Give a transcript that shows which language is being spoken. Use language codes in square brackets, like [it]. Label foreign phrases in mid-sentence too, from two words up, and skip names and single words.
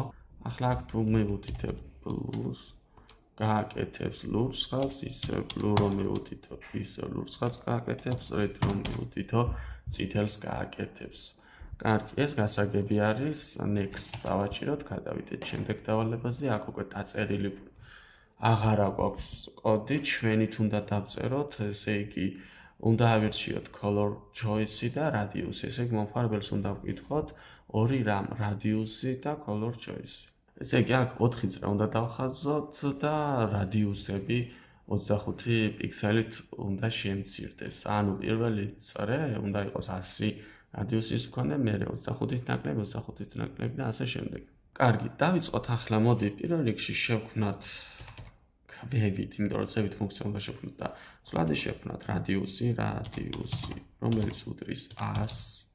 [ka] ახლა აქ თუ მივუთითებ plus გააკეთებს ლურჯ ხაზს, ისევ blue რომ მივუთითებ, ისევ ლურჯ ხაზს გააკეთებს, red რომ მივუთითო, წითელს გააკეთებს. კარგი, ეს გასაგები არის, next დავაჭიროთ, გადავიდეთ შემდეგ დავალებაზე, აქ უკვე დაწერილი აღარა გვაქვს კოდი, ჩვენით უნდა დავწეროთ, ესე იგი, უნდა ავირჩიოთ [en] color choice- [ka] ი და radius-ი, ესე იგი, მომხმარებელს უნდა ვკითხოთ 2 რამ, radius-ი და [en] color choice- [ka] ი. ესე იგი, აქ 4 წრე უნდა დავხაზოთ და radius-ები 25 პიქსელით უნდა შემცირდეს. ანუ პირველი წრე უნდა იყოს 100 radius-ის მქონე, მერე 25-ით ნაკლები, 25-ით ნაკლები და ასე შემდეგ. კარგი, დავიწყოთ ახლა, მოდი პირველ რიგში შევქმნათ ქვევით, იმიტომ რომ ცევით ფუნქცია უნდა შევქმნათ და ცვლადი შევქმნათ radius-ი, რომელიც უდრის 100.